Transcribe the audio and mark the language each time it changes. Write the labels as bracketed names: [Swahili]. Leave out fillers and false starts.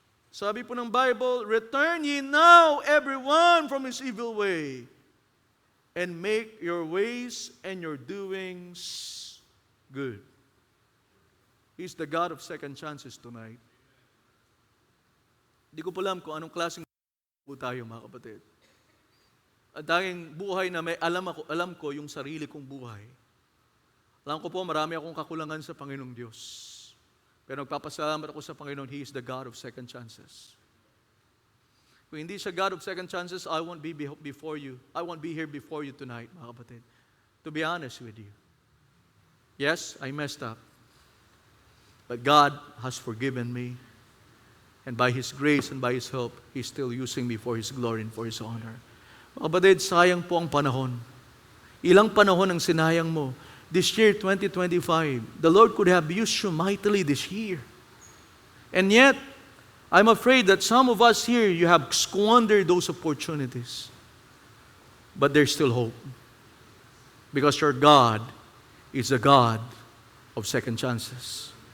[Filipino] Sabi po ng Bible, [English] return ye now everyone from his evil way, and make your ways and your doings good. He's the God of second chances tonight. [Filipino] Hindi ko pa alam kung anong klaseng po tayo, mga kapatid. At tanging buhay na may alam ko yung sarili kong buhay. Alam ko po, marami akong kakulangan sa Panginoong Diyos. Pero nagpapasalamat ako sa Panginoon, [English] He is the God of second chances. [Filipino] Kung hindi siya [English] God of second chances, I won't be before you. I won't be here before you tonight, [Filipino] mga kapatid. [English] To be honest with you. Yes, I messed up. But God has forgiven me. And by His grace and by His help, He's still using me for His glory and for His honor. [Filipino] Mga kapatid, sayang po ang panahon. Ilang panahon ang sinayang mo. [English] This year, 2025, the Lord could have used you mightily this year. And yet, I'm afraid that some of us here, you have squandered those opportunities. But there's still hope. Because your God is a God of second chances.